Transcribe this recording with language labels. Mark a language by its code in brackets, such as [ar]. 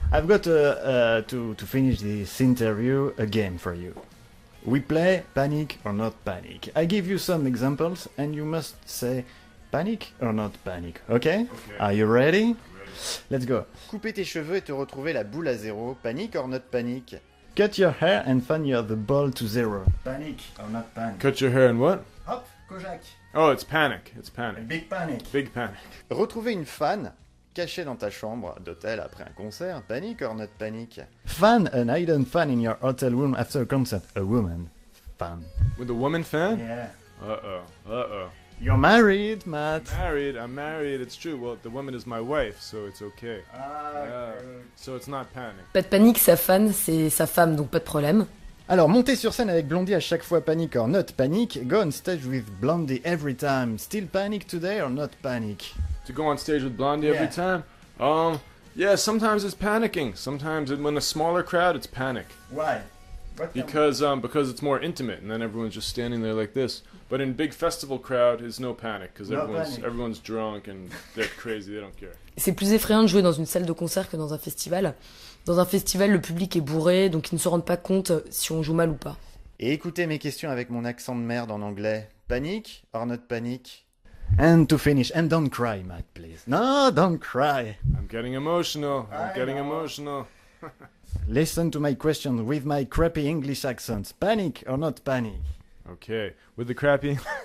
[en] I've got to finish this interview a game for you. We play panic or not panic. I give you some examples and you must say panic or not panic. Okay? Are you ready? Let's go. [fr] Couper tes cheveux et te retrouver la boule à zéro. [en] Panic or not panic? Cut your hair and find the ball to zero. Panic or not panic? Cut your hair and what? [fr] Hop, Kojak. [en] Oh, it's panic. It's panic. Big panic. Big panic. [fr] Retrouver une fan cachée dans ta chambre d'hôtel après un concert. [en] Panic or not panic? Fan an hidden fan in your hotel room after a concert. A woman. Fan. With a woman fan? Yeah. Uh-oh. You're married, Matt. I'm married, it's true. Well, the woman is my wife, so it's okay. So it's not panic. [fr] Pas de panique, sa fan, c'est sa femme, donc pas de problème. Alors, monter sur scène avec Blondie à chaque fois [en] panic or not panic. Go on stage with Blondie every time. Still panic today or not panic? To go on stage with Blondie every time? Yeah, sometimes it's panicking. Sometimes when a smaller crowd, it's panic. Why? Because it's more intimate, and then everyone's just standing there like this. But in big festival crowd, it's no panic, because everyone's drunk and they're crazy, they don't care. [fr] C'est plus effrayant de jouer dans une salle de concert que dans un festival. Dans un festival, le public est bourré, donc ils ne se rendent pas compte si on joue mal ou pas. Et écoutez mes questions avec mon accent de merde en anglais. [en] Panic or not panic? And to finish, and don't cry, Matt, please. No, don't cry. I'm getting emotional. Emotional. Listen to my question with my crappy English accent. Panic or not panic? Okay, with the crappy...